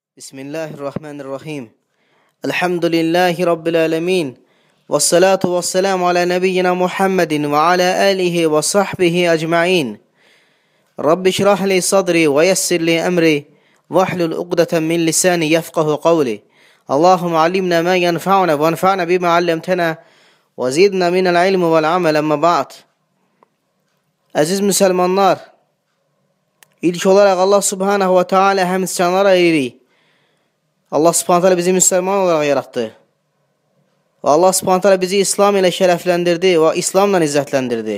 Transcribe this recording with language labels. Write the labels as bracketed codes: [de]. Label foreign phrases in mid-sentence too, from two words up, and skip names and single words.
[ar] بسم الله الرحمن الرحيم الحمد لله رب العالمين. والصلاة والسلام على نبينا محمد وعلى آله وصحبه أجمعين. رب اشرح لي صدري ويسر لي أمري واحلل عقدة من لساني يفقهوا قولي. اللهم علمنا ما ينفعنا وانفعنا بما علمتنا وزدنا من العلم والعمل أما بعد. [az] Əziz müsəlmanlar, ilk olaraq [ar] الله سبحانه وتعالى [az] həmskanlar ayırır. [ar] الله سبحانه تعالى [az] bizi müsəlman olaraq yaratdı. Və [ar] الله سبحانه تعالى [az] bizi İslam ilə şərəfləndirdi və İslamla izzətləndirdi.